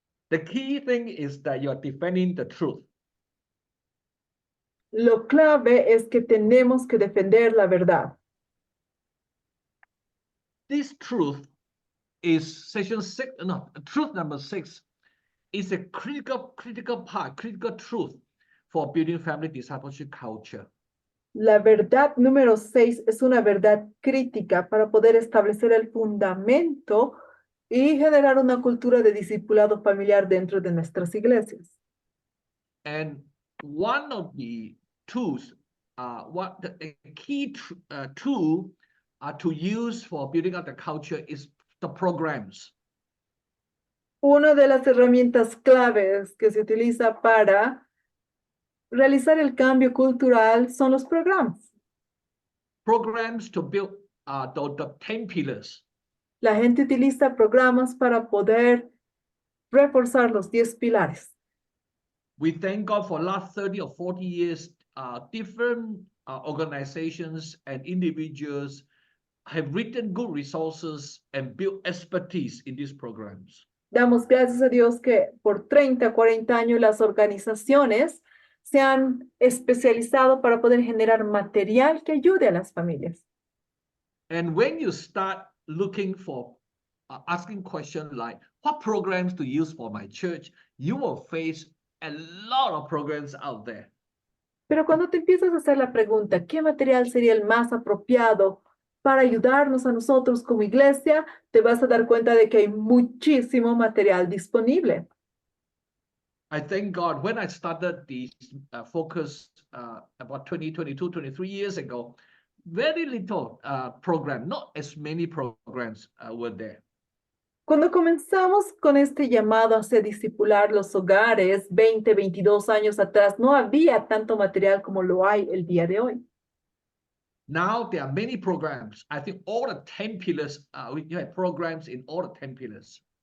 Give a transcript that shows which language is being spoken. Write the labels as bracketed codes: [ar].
[en] The key thing is that you're defending the truth. [es] Lo clave es que tenemos que defender la verdad. [en] This truth is truth number 6 is a critical part, critical truth for building family discipleship culture. [es] La verdad número 6 es una verdad crítica para poder establecer el fundamento y generar una cultura de discipulado familiar dentro de nuestras iglesias. [en] And one of the tools, a key tool to use for building up the culture is the programs. [es] Una de las herramientas claves que se utiliza para realizar el cambio cultural son los programas. [en] Programs to build the 10 pillars. [es] La gente utiliza programas para poder reforzar los 10 pilares. [en] We thank God for last 30 or 40 years, different organizations and individuals have written good resources and built expertise in these programs. [es] Damos gracias a Dios que por 30, 40 años las organizaciones se han especializado para poder generar material que ayude a las familias. [en] And when you start looking for asking questions like, what programs to use for my church, you will face a lot of programs out there. [es] Pero cuando te empiezas a hacer la pregunta, ¿qué material sería el más apropiado para ayudarnos a nosotros como iglesia? Te vas a dar cuenta de que hay muchísimo material disponible. [en] I thank God when I started the focus about 22, 23 years ago, very little program, not as many programs were there. [es] Cuando comenzamos con este llamado hacia discipular los hogares, 20, 22 años atrás, no había tanto material como lo hay el día de hoy. [en] Now there are many programs. I think all the 10 pillars, we have programs in all the 10 pillars.